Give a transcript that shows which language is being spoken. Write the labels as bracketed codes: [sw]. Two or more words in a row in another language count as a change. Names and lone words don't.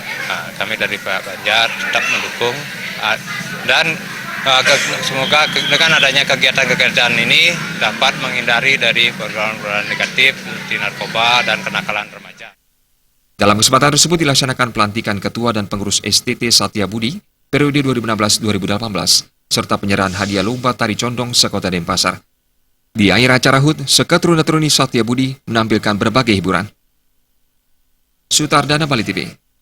[id] Kami dari Pak Banjar tetap mendukung dan semoga dengan adanya kegiatan-kegiatan ini dapat menghindari dari program-program negatif seperti narkoba dan kenakalan remaja. Dalam kesempatan tersebut dilaksanakan pelantikan Ketua dan Pengurus STT Satyabudi periode 2016-2018 serta penyerahan hadiah lomba tari condong sekota Denpasar. Di akhir acara HUT, Seketruna-Truni Satyabudi menampilkan berbagai hiburan. Sutardana Bali TV.